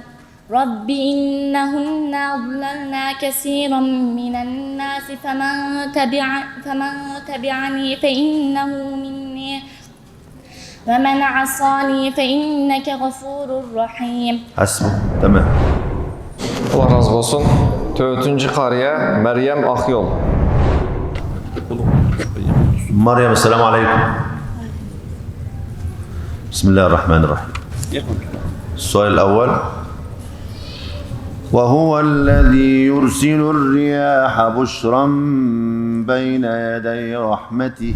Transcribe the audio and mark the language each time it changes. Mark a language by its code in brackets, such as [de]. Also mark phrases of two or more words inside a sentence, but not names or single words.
[ar] رب إنهن أضللن كثيرا من الناس فمن تبعني فإنه مني ومن عصاني فإنك غفور رحيم. حسبك. تمام. [tr] Allah razı olsun. 4. qariye Meryem Akyol. [ar] مريم السلام عليكم. بسم الله الرحمن الرحيم. السؤال الأول. وهو الذي يرسل الرياح بشرا بين يدي رحمته.